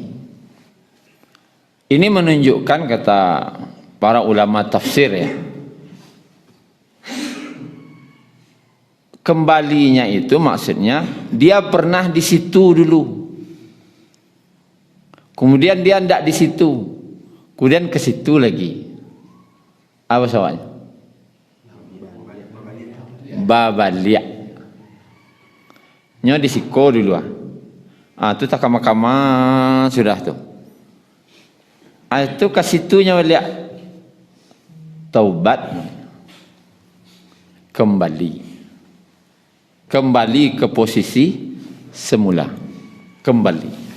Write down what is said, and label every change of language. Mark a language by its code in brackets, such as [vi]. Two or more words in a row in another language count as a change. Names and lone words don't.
[id] Ini menunjukkan, kata para ulama tafsir ya, kembalinya itu maksudnya dia pernah di situ dulu, kemudian dia tidak di situ, kemudian ke situ lagi. Apa soalnya? [min] Babaliak. Nyo di siko dulu itu tak kama-kama sudah tuh. [id] Itu ke situnya lihat taubat. kembali ke posisi semula, kembali.